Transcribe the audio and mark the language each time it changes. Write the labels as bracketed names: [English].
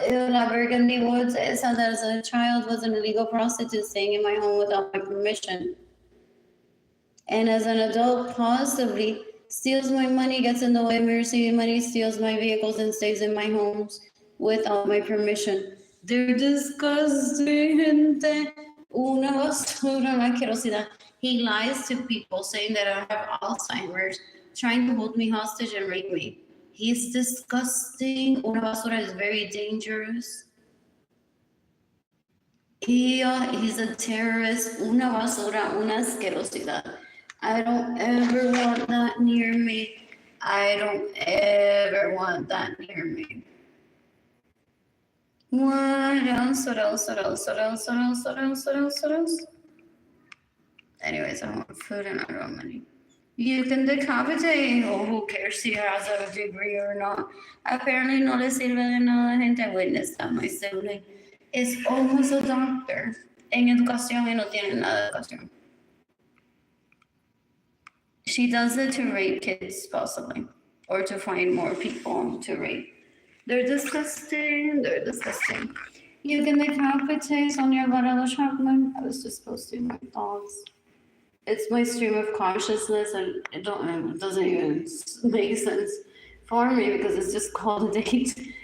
[English] La Burgundy Woods. It said that as a child was an illegal prostitute staying in my home without my permission. And as an adult, possibly steals my money, gets in the way of me receiving money, steals my vehicles, and stays in my homes without my permission. They're disgusting, [Spanish] gente. Una basura, una asquerosidad. [English] He lies to people saying that I have Alzheimer's, trying to hold me hostage and rape me. He's disgusting. [Spanish] Una basura [English] is very dangerous. He's a terrorist. [Spanish] Una basura, una asquerosidad. [English] I don't ever want that near me. I don't ever want that near me. What else? What else? What else? What else? What else? What else? What else? What else? Anyways, I want food and I don't want money. You can decapitate. Oh, who cares if he has a degree or not? Apparently [Spanish] no le sirve de nada, gente. [English] I witnessed that. My sibling is almost a doctor. [Spanish] En educación y no tiene nada de educación. [English] She does it to rape kids, possibly. Or to find more people to rape. They're disgusting. They're disgusting. You can decapitate Sonia Varela Chapman. I was just posting my thoughts. It's my stream of consciousness, and it doesn't even make sense for me because it's just called a date.